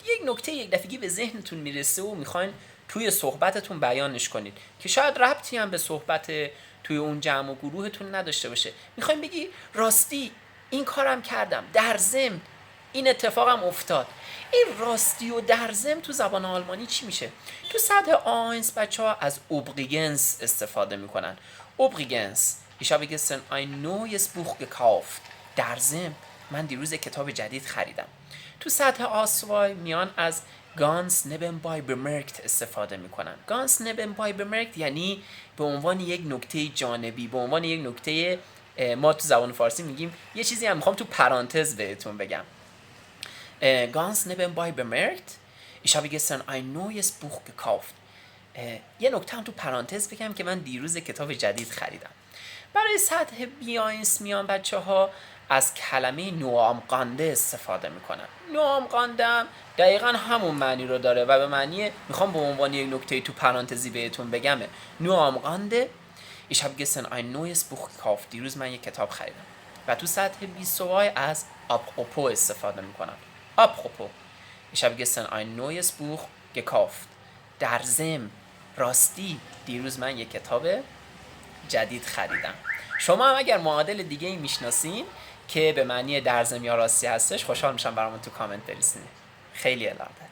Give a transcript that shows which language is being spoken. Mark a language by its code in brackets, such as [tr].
[fa] یک نکته یک دفعگی به ذهنتون میرسه و میخواین توی صحبتتون بیانش کنید که شاید ربطی هم به صحبت توی اون جمع و گروهتون نداشته باشه. میخوایم بگی راستی این کارم کردم، در ضمن این اتفاقم افتاد. این راستی و در ضمن تو زبان آلمانی چی میشه؟ تو سطح آینس بچه‌ها از اوبریگنس استفاده میکنن. [de] اوبریگنس Ich habe gestern ein neues Buch gekauft. [fa] در ضمن من دیروز یک کتاب جدید خریدم. تو سطح آسوای میان از ganz nebenbei bemerkt استفاده میکنن. ganz nebenbei bemerkt یعنی به عنوان یک نکته جانبی، به عنوان یک نکته، ما تو زبان فارسی میگیم یه چیزی هم میخوام تو پرانتز بهتون بگم. [de] ganz nebenbei bemerkt Ich habe gestern ein neues Buch gekauft. [fa] یه نکته هم تو پرانتز بگم که من دیروز کتاب جدید خریدم. برای سطح بیاینس میان بچه ها از کلمه نوامقانده استفاده میکنن. نوامقانده هم دقیقا همون معنی رو داره و به معنی میخوام به عنوان یک نکته تو پرانتزی بهتون بگم. [de] نوامقانده Ich habe gestern ein neues Buch gekauft. [fa] دیروز من یک کتاب خریدم. و تو سطح بیسوای از apropos استفاده میکنن. [de] apropos Ich habe gestern ein neues Buch gekauft. [fa] در ضمن راستی دیروز من یک کتاب جدید خریدم. شما هم اگر معادل دیگه ای میشناسین که به معنی در ضمن یا راستی هستش، خوشحال میشم برامون تو کامنت برسونید. خیلی الهام